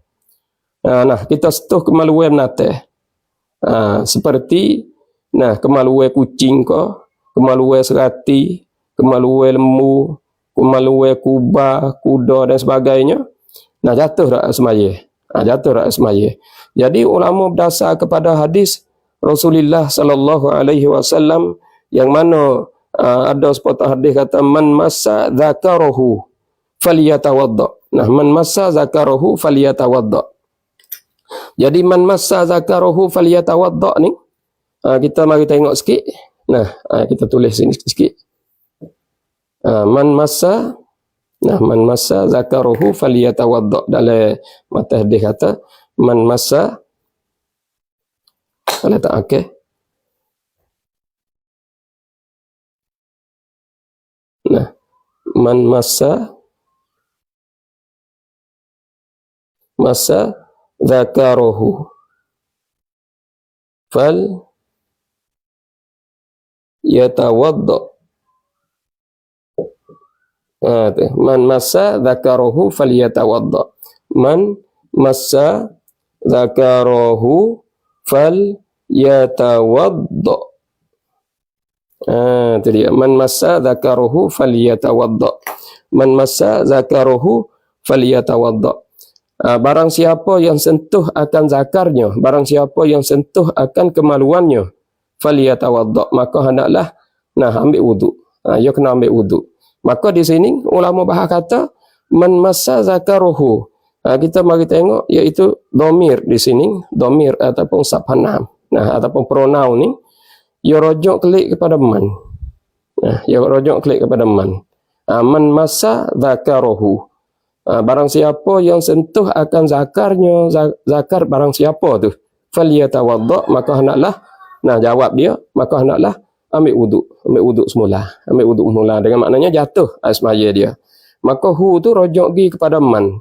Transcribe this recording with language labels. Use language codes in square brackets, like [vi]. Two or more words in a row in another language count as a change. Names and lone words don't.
[ms] Kita sentuh kemaluan menateh. Seperti kemaluan kucing ke, kemaluan serati, kemaluan lembu, kemaluan kuda dan sebagainya. Jatuh rak semaya. Jatuh rak semaya. Jadi ulama berdasar kepada hadis Rasulullah sallallahu alaihi wasallam yang mana ada sepatah hadis kata [ar] من مس ذكره فليتوضأ. من مس ذكره فليتوضأ. [ms] Jadi [ar] من مس ذكره فليتوضأ [ms] ni, kita mari tengok sikit. Kita tulis sini sikit. [ar] من مس ذكره فليتوضأ. [ms] Dalam mata hadis kata [ar] من مس, [ms] kalau tak okey, [ar] من مس ذكره فليتوضأ. من مس ذكره فليتوضأ. من مس ذكره فليتوضأ. [ms] Itu dia. [ar] من مس ذكره فليتوضأ. من مس ذكره فليتوضأ. [ms] Barang siapa yang sentuh akan zakarnya, barang siapa yang sentuh akan kemaluannya, falyatawadda, maka hendaklah ambil wuduk. Dia kena ambil wuduk. Maka di sini ulama bahas kata [ar] من مس ذكره. [ms] Kita mari tengok, iaitu dhamir di sini, dhamir ataupun sapanam. Ataupun pronoun ni ia rujuk klik kepada man. Ia rujuk klik kepada man. [ar] من مس ذكره. [ms] Barang siapa yang sentuh akan zakarnya, zakar barang siapa tu, falyatawadda, maka hendaklah jawab dia, maka hendaklah ambil wuduk semula. Dengan maknanya jatuh air semaya dia. Maka hu tu rujuk gi kepada man.